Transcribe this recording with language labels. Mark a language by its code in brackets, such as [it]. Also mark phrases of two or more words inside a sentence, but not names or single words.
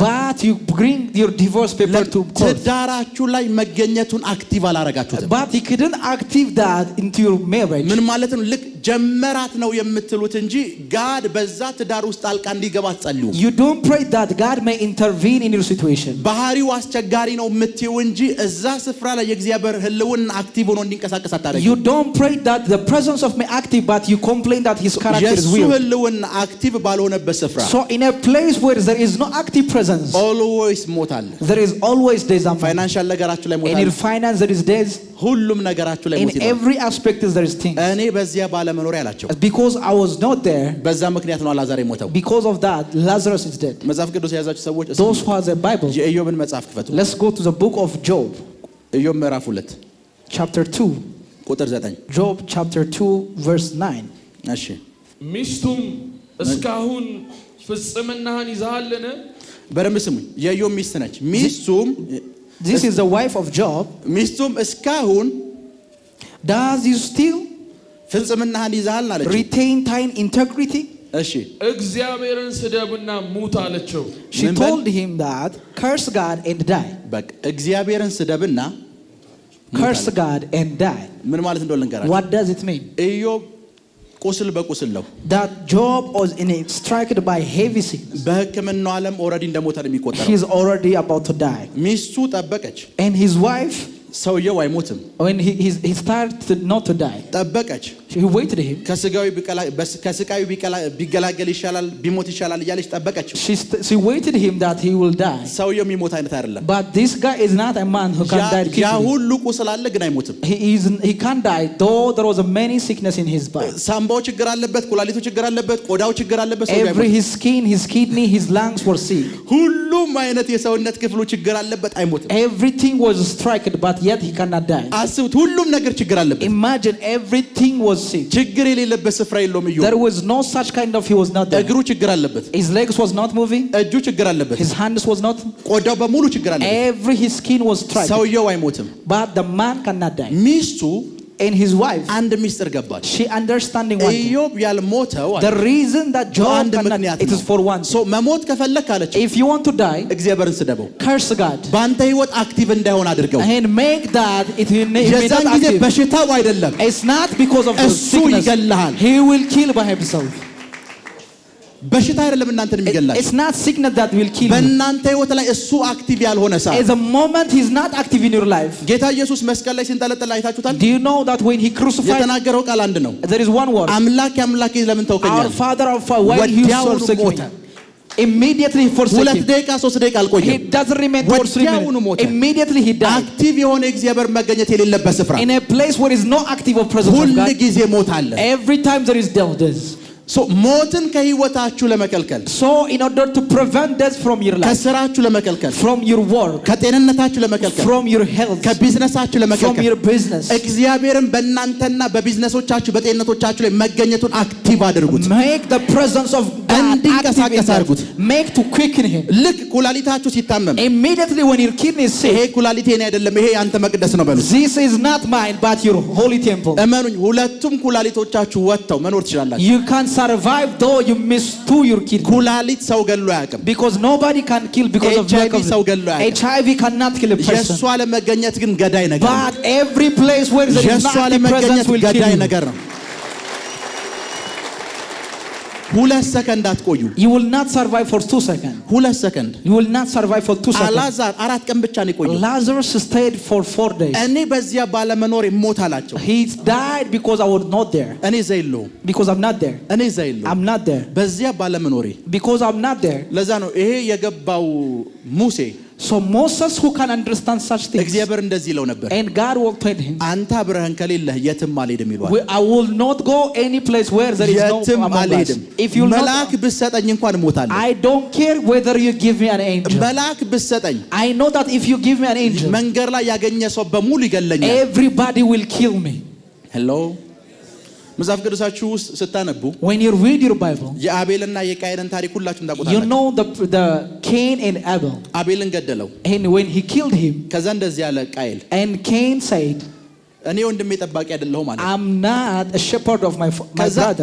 [en] But you bring your divorce paper to court. [am] ትዳራችሁ ላይ መገኘቱን አክቲቭ አላረጋችሁትም። [en] But he couldn't active that into your marriage. [am] ምን ማለት ነው? ልክ ጀመራት ነው የምትሉት እንጂ ጋድ በዛ ትዳር ውስጥ ጣልቃ እንዲገባ አትጸልዩ። [en] You don't pray that God may intervene in your situation. [am] ባህሪው አስቸጋሪ ነው የምትዩ እንጂ እዛ ስፍራ ላይ የእግዚአብሔር ህልውና አክቲቭ ሆኖ እንዲንቀሳቀስ አታደርጉ። [en] You don't pray that the presence of me active, but you complain that his character is [am] የሱ [en] weak. [am] ህልውና አክቲቭ ባልሆነበት ስፍራ [en] So in a place where there is no active presence, [am] ኦልዌይስ ሞት አለ። [en] there is always death. [am] ፋይናንሻል ነገራችሁ ላይ ሞት [en] In [am] አለ። [en] your finance there is death. [am] ሁሉም ነገራችሁ ላይ [en] In [am] ሞት ይኖራል። [en] every aspect there is things. [am] እኔ በዚያ ባለመኖሪያ አላቸው። [en] Because I was not there, [am] በዛ ምክንያት ነው አላዛር የሞተው። [en] because of that Lazarus is dead. [am] መጽሐፍ ቅዱስ የያዛችሁ ሰዎች [en] Those who have the Bible, [am] የኢዮብን መጽሐፍ ክፈቱ። [en] let's go to the book of Job, [am] ኢዮብ ምዕራፍ 2 [en] chapter 2. [am] ቁጥር 9። [en] Job chapter 2 verse 9. [am] እሺ ሚስቱም እስካሁን ፍጽምናህን ይዛሃልን? በደንብ ስሙኝ። የኢዮብ ሚስት ነች። [en] This is the wife of Job. [am] ሚስቱም እስካሁን [en] Does you still [am] ፍጽምናህን ይዛሃል አለችው። [en] retain thine integrity? [am] እሺ እግዚአብሔርን ስደብና ሙት አለችው። [en] She told him that curse God and die. [am] በቃ እግዚአብሔርን ስደብና [en] Curse God and die. [am] ምን ማለት እንደሆነ ልንገራችሁ። [en] What does it mean? [am] ኢዮብ ቁስል በቁስል ነው። [en] That Job was struck by heavy sickness. [am] በሕክምናው ዓለም ኦልሬዲ እንደሞተ ነው የሚቆጠረው። [en] He's already about to die. [am] ሚስቱ ጠበቀች። [en] And his wife [am] ሰውየው አይሞትም። [en] When he started not to die, [am] ጠበቀች። [en] he waited him. [am] ከስቃዩ ቢገላገል ይሻላል ቢሞት ይሻላል እያለች ጠበቀች። [en] She waited him that he will die. [am] ሰውየው የሚሞት አይነት አይደለም። [en] But this guy is not a man who can die quickly. [am] ያ ሁሉ ቁስል አለ ግን አይሞትም። [en] He can't die though there was a many sickness in his body. [am] ሳምባው ችግር አለበት፣ ኩላሊቱ ችግር አለበት፣ ቆዳው ችግር አለበት። [en] Every his skin, his kidney, his lungs were sick. [am] ሁሉም አይነት የሰውነት ክፍሉ ችግር አለበት፣ አይሞትም። [en] Everything was struck but yet he cannot die. [am] አስቡት፣ ሁሉም ነገር ችግር አለበት። [en] Imagine everything was sick. [am] ችግር የሌለበት ስፍራ የለውም። እዩ [en] There was no such kind of he was not there. [am] እግሩ ችግር አለበት። [en] His legs was not moving. [am] እጁ ችግር አለበት። [en] His hands was not. [am] ቆዳው በሙሉ ችግር አለበት። [en] Every his skin was struck. [am] ሰውየው አይሞትም። [en] But the man cannot die. [am] ሚስቱ [en] and his wife, [am] አንድ ሚስጥር ገባች። [en] she understanding one thing. [am] ኢዮብ ያልሞተው [en] the reason that Job cannot, it is for one. [am] so መሞት ከፈለክ አለች [en] if you want to die, [am] እግዚአብሔርን ስደበው፣ [en] curse God, [am] ባንተ ህይወት አክቲቭ እንዳይሆን አድርገው። [en] and make that it may not [am] የዛን ጊዜ በሽታው አይደለም፣ [en] it's not because of the sickness, [am] ይገላል። [en] he will kill by himself. [am] በሽታ አይደለም እናንተን የሚገላችሁ። [en] it's not sickness that will kill you. [am] በእናንተ ህይወት ላይ እሱ አክቲቭ ያልሆነ ሰዓት [en] at the moment he is not active in your life. [am] ጌታ ኢየሱስ መስቀል ላይ ሲንጠለጠል አይታችሁታል? [en] do you know that when he crucified, [am] የተናገረው ቃል አንድ ነው። [en] there is one word, [am] አምላኬ አምላኬ ለምን ተውከኝ? [en] our father why you forsake me? immediately he forsake him. [am] 2 ደቂቃ 3 ደቂቃ አልቆየም። [en] he doesn't remain for 3 minutes. immediately he died. [am] አክቲቭ የሆነ እግዚአብሔር መገኘት የሌለበት ስፍራ፣ [en] in a place where is no active of presence of God, [am] ሁሉ ጊዜ ሞት አለ። [en] every time there is death. [am] so ሞትን ከህይወታችሁ ለመከልከል፣ [en] so in order to prevent death from your life, [am] ከስራችሁ ለመከልከል፣ [en] from your work, [am] ከጤንነታችሁ ለመከልከል፣ [en] from your health, [am] ከቢዝነሳችሁ ለመከልከል፣ [en] from your business, [am] እግዚአብሔርን በእናንተና በቢዝነሶቻችሁ በጤንነቶቻችሁ ላይ መገኘቱን አክቲቭ አድርጉት። [en] make the presence of God [am] እንዲንቀሳቀስ አድርጉት። [en] make to quicken him. [am] ልክ ኩላሊታችሁ ሲታመም [en] immediately when your kidney is sick, [am] ይሄ ኩላሊቴ እኔ አይደለም ይሄ ያንተ መቅደስ ነው በሉ። [en] this is not mine but your holy temple. [am] እመኑኝ፣ ሁለቱም ኩላሊቶቻችሁ ወጥተው መኖር ትችላላችሁ። [en] you can survive though you miss two your kidney. [am] ኩላሊት ሰው ገሎ አያውቅም። [en] because nobody can kill because of lack of [am] ሰው ገሎ አያውቅም። [en] HIV cannot kill a person. [am] የሷ ለመገኘት ግን ገዳይ ነገር ነው። [en] but every place where there is not the presence will kill [am] ገዳይ [en] you. [am] ነገር ነው። 2 ሰከንድ አትቆዩ። [en] you will not survive for 2 seconds. [am] 2 ሰከንድ [en] you will not survive for 2 seconds. [am] አላዛር 4 ቀን ብቻ ነው የቆየው። [en] Lazarus stayed for 4 days. [am] እኔ በዚያ ባለመኖር ይሞት አላቸው። [en] he died because I was not there. [am] እኔ እዛ የለሁም። [en] because I'm not there. [am] እኔ እዛ የለሁም። [en] I'm not there. [am] በዚያ ባለመኖሬ [en] because I'm not there. [am] ለዛ ነው ይሄ የገባው ሙሴ። [en] so Moses who can understand such things, [am] እግዚአብሔር እንደዚህ ይለው ነበር፣ [en] and God will tell him, [am] አንተ አብረህን ከሌለህ የትም አልሄድም ይሏል። [en] I will not go any place where there is no [am] የትም አልሄድም። [en] if you [am] መልአክ ብትሰጠኝ እንኳን እሞታለሁ። [en] I don't care whether you give me an angel. [am] መልአክ ብትሰጠኝ [en] I know that if you give me an angel, [am] መንገድ ላይ ያገኘ ሰው በሙሉ ይገለኛል። [en] everybody will kill me. [am] hello መጽሐፍ ቅዱሳችሁ ውስጥ ስታነቡ [en] when you read your Bible, [am] የአቤልና የቃየንን ታሪክ ሁላችሁም ታውቁታላችሁ። [en] you know the Cain and Abel. [am] አቤልን ገደለው። [en] and when he killed him, [am] ከዛ እንደዚህ ያለ ቃየል፣ [en] and Cain said, [am] እኔ ወንድሜ ጠባቂ አይደለሁም ማለት [en] I'm not a shepherd of my brother.